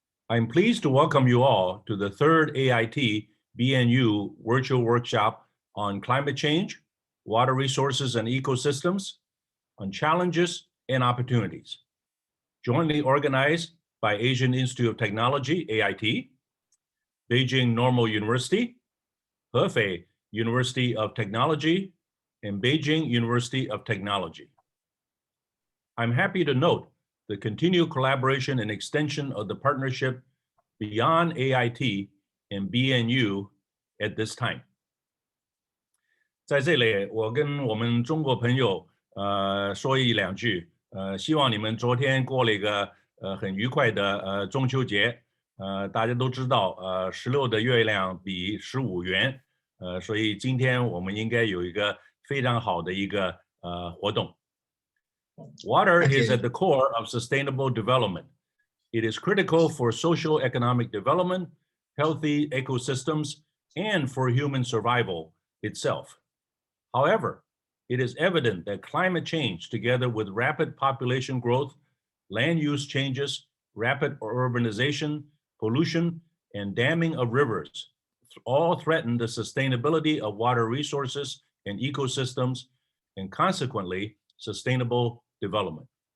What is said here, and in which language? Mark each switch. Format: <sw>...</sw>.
<en>I'm pleased to welcome you all to the third AIT-BNU virtual workshop on climate change, water resources and ecosystems, on challenges and opportunities, jointly organized by Asian Institute of Technology, AIT, Beijing Normal University, Hefei University of Technology, and Beijing University of Technology. I'm happy to note the continued collaboration and extension of the partnership beyond AIT and BNU at this time.</en> <zh>在这里，我跟我们中国朋友说一两句，希望你们昨天过了一个很愉快的中秋节，大家都知道16的月亮比15圆，所以今天我们应该有一个非常好的一个活动。</zh> <en>Water is at the core of sustainable development. It is critical for social economic development, healthy ecosystems, and for human survival itself. However, it is evident that climate change, together with rapid population growth, land use changes, rapid urbanization, pollution, and damming of rivers, all threaten the sustainability of water resources and ecosystems, and consequently, sustainable development.</en>